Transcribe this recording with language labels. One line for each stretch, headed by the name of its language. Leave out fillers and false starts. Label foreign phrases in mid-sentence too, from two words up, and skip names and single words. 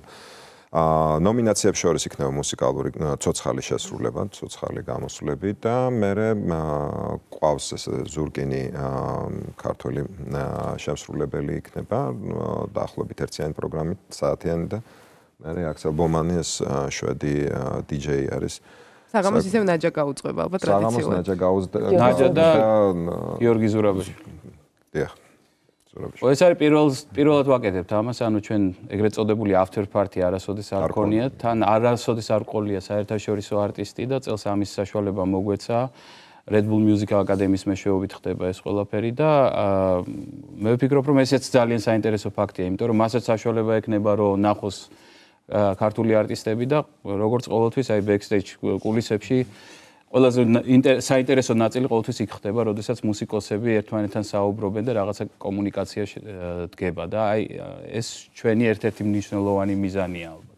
Georgian: ნომინაციებს შორის იქნება მუსიკალური ცოცხალი შესრულება, ცოცხალი გამოსვლები და მე ყავს ეს ზურგინი ქართული შემსრულებელი იქნება, დაახლოებით ერთიანი პროგრამით, საათიანი და მე აქსელ ბომანი ეს შვედი DJ არის. საღამოს ისევ ნაჯა გაუძღვება ალბათ ტრადიციულად. საღამოს ნაჯა გაუძღვება. ნაჯა და გიორგი ზურაბაშვილი. დიახ. ზურაბაშვილი. ეს არის პირველად ვაკეთებთ ამას, ანუ ჩვენ ეგრეთ წოდებული
English: after party
Georgian: არასოდეს არ ქონია, თან არასოდეს არ ყოლია საერთაშორისო არტისტი და წელს ამის საშუალება მოგვეცა. Red Bull Music Academy-ის მეშვეობით ხდება ეს ყველაფერი და მე ვფიქრობ, რომ ესეც ძალიან საინტერესო ფაქტია, იმიტომ რომ მასაც საშუალება ექნება, რომ ნახოს ქართული არტისტები და როგორც ყოველთვის აი backstage კულისებში ყველაზე საინტერესო ნაწილი ყოველთვის იქ ხდება, როდესაც მუსიკოსები ერთმანეთთან საუბრობენ და რაღაცა კომუნიკაცია დგება და აი ეს ჩვენი ერთ-ერთი მნიშვნელოვანი მიზანია ალბათ.